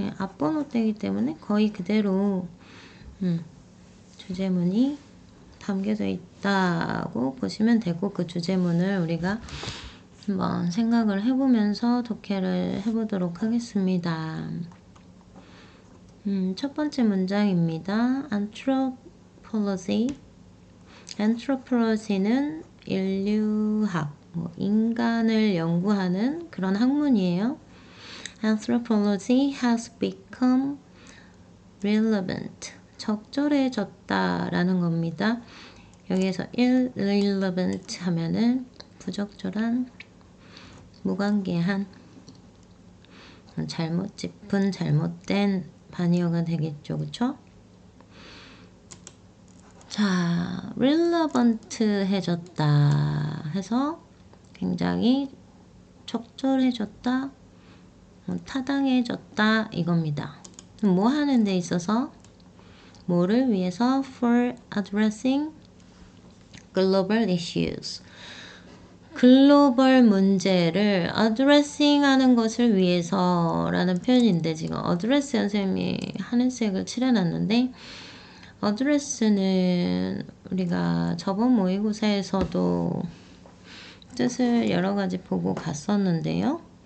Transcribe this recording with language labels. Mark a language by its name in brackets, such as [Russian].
[Korean] 앞번호 때이기 때문에 거의 그대로 주제문이 담겨져 있다고 보시면 되고, 그 주제문을 우리가 한번 생각을 해보면서 독해를 해보도록 하겠습니다. 첫 번째 문장입니다. Anthropology. Anthropology는 인류학, 인간을 연구하는 그런 학문이에요. [English] Anthropology has become relevant. [Korean] 적절해졌다라는 겁니다. 여기에서 irrelevant 하면은 부적절한, 무관계한, 잘못 짚은, 잘못된 반의어가 되겠죠. 그쵸? 자, relevant 해졌다 해서 굉장히 적절해졌다, 타당해졌다 이겁니다. 뭐 하는 데 있어서, 뭐를 위해서? [English] for addressing global issues. [Korean] 글로벌 문제를 addressing 하는 것을 위해서 라는 표현인데, 지금 address 선생님이 하늘색을 칠해놨는데, address는 우리가 저번 모의고사에서도 뜻을 여러 가지 보고 갔었는데요.